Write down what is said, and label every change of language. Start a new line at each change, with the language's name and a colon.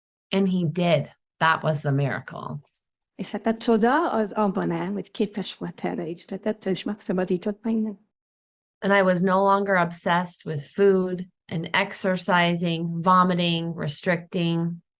English: And he did. That was the miracle.
Hungarian: És hát a csoda az abban áll, hogy képes volt erre is, tehát ettől is megszabadított meg.
English: And I was no longer obsessed with food and exercising, vomiting, restricting.